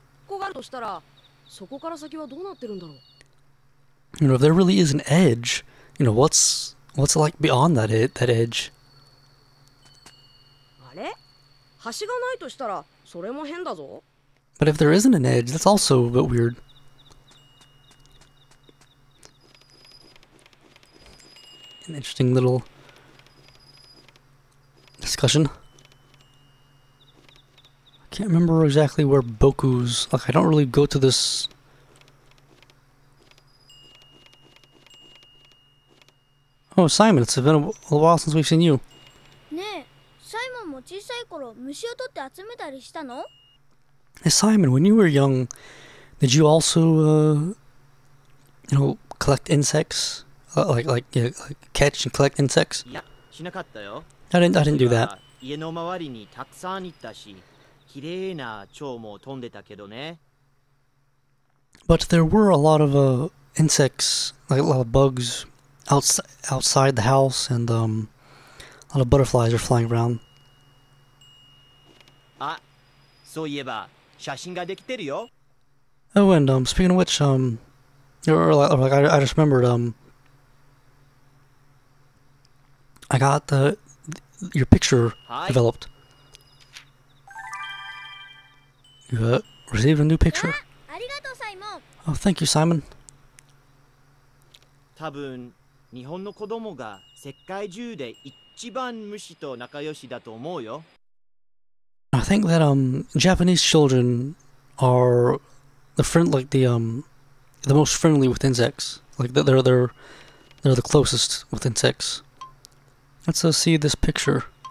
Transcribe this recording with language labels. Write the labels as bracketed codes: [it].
[ja] こがあるとしたら、そこから先はどうなってるんだろう。 [en] You know, if there really is an edge, you know, what's like beyond that edge? [ja] あれ？橋がないとしたら、それも変だぞ。 [en] But if there isn't an edge, that's also a bit weird. An interesting little discussion. I can't remember exactly where Boku's... Like, I don't really go to this... Oh, Simon, it's been a while since we've seen you. [ja] ねえ、サイモンも小さい頃虫を取って集めたりしたの？ [en] Hey, Simon, when you were young, did you also, you know, collect insects? Like catch and collect insects? [ja] いや、しなかったよ。 [en] I didn't do that. [ja] 家の周りにたくさんいたし、綺麗な蝶も飛んでたけどね。 [en] But there were a lot of insects, like a lot of bugs outside the house, and a lot of butterflies are flying around. [ja] あ、そういえば写真ができてるよ。 [en] Oh, and speaking of which, I just remembered, I got your picture developed. You received a new picture. [ja] ありがとうサイモン。 [en] Oh, thank you, Simon. [ja] 多分日本の子供が世界中で一番虫と仲良しだと思うよ。 [en] I think that Japanese children are the most friendly with insects. Like they're the closest with insects. Let's see this picture.